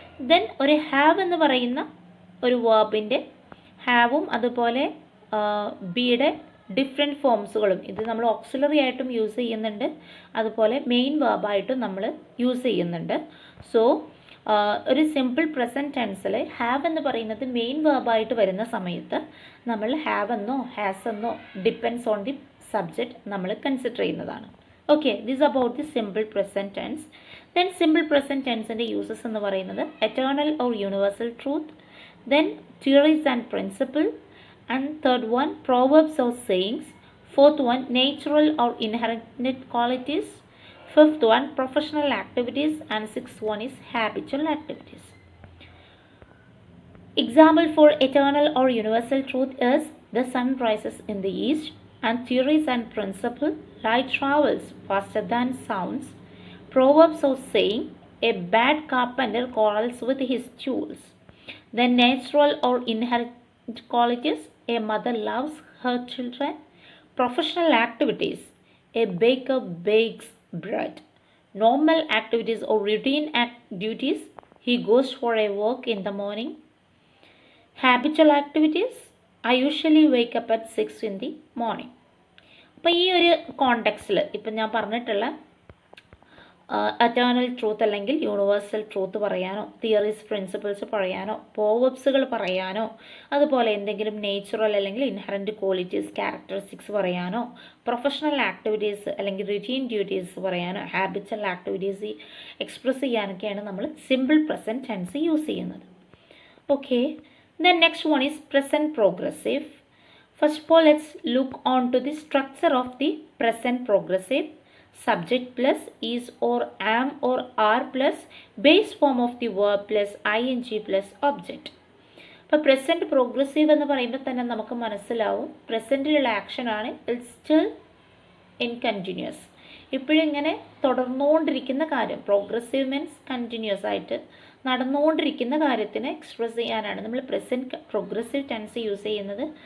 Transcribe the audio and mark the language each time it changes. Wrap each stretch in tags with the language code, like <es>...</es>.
<ml>Then ഒരു have എന്ന് പറയുന്ന ഒരു വേർബിൻ്റെ ഹാവും അതുപോലെ ബിയുടെ ഡിഫറെൻറ്റ് ഫോംസുകളും, ഇത് നമ്മൾ ഓക്സിലറി ആയിട്ടും യൂസ് ചെയ്യുന്നുണ്ട്, അതുപോലെ മെയിൻ വേർബായിട്ടും നമ്മൾ യൂസ് ചെയ്യുന്നുണ്ട്. സോ ഒരു സിമ്പിൾ പ്രസൻറ്റ് ടെൻസിൽ ഹാവ് എന്ന് പറയുന്നത് മെയിൻ വേർബായിട്ട് വരുന്ന സമയത്ത് നമ്മൾ ഹാവ് എന്നോ ഹാസ് എന്നോ</ml> <en>depends on the subject</en> <ml>നമ്മൾ കൺസിഡർ ചെയ്യുന്നതാണ്.</ml> <en>Okay, this about the simple present tense. Then simple present ടെൻസിൻ്റെ uses എന്ന് പറയുന്നത് eternal or universal truth, then theories and principle, and third one proverbs or sayings, fourth one natural or inherent qualities, fifth one professional activities, and sixth one is habitual activities. Example for eternal or universal truth is the sun rises in the east, and theories and principle, light travels faster than sounds. Proverbs or saying, a bad carpenter quarrels with his tools. The natural or inherent qualities, a mother loves her children. Professional activities, a baker bakes bread. Normal activities or routine duties, he goes for a walk in the morning. Habitual activities, I usually wake up at 6 in the morning.</en> <ml>അപ്പോൾ ഈ ഒരു കോണ്ടെക്സ്റ്റിൽ ഇപ്പം ഞാൻ പറഞ്ഞിട്ടുള്ള eternal truth അല്ലെങ്കിൽ universal truth പറയാനോ theories principles പറയാനോ പ്രോവർബ്സുകൾ പറയാനോ അതുപോലെ എന്തെങ്കിലും നേച്ചുറൽ അല്ലെങ്കിൽ ഇൻഹറൻറ്റ് ക്വാളിറ്റീസ് ക്യാരക്ടറിസ്റ്റിക്സ് പറയാനോ പ്രൊഫഷണൽ ആക്ടിവിറ്റീസ് അല്ലെങ്കിൽ റുട്ടീൻ ഡ്യൂട്ടീസ് പറയാനോ ഹാബിച്വൽ ആക്ടിവിറ്റീസ് എക്സ്പ്രസ് ചെയ്യാനൊക്കെയാണ് നമ്മൾ സിമ്പിൾ പ്രസൻറ്റ് ടെൻസ് യൂസ് ചെയ്യുന്നത്.</ml> <en>Okay, then next one is present progressive. First of all, let's look on to the structure of the present progressive. Subject plus is or am or are plus base form of the verb plus ing plus object.</en> <ml>അപ്പോൾ present progressive എന്ന് പറയുമ്പോൾ തന്നെ നമുക്ക് മനസ്സിലാവും പ്രസൻറ്റിലുള്ള ആക്ഷനാണ്</ml> <en>It's still in continues.</en> <ml>ഇപ്പോഴും ഇങ്ങനെ തുടർന്നുകൊണ്ടിരിക്കുന്ന കാര്യം. Progressive means continuous ആയിട്ട് നടന്നുകൊണ്ടിരിക്കുന്ന കാര്യത്തിനെ എക്സ്പ്രസ് ചെയ്യാനാണ് നമ്മൾ പ്രസൻറ്റ് പ്രോഗ്രസീവ് ടെൻസ് യൂസ് ചെയ്യുന്നത്.</ml>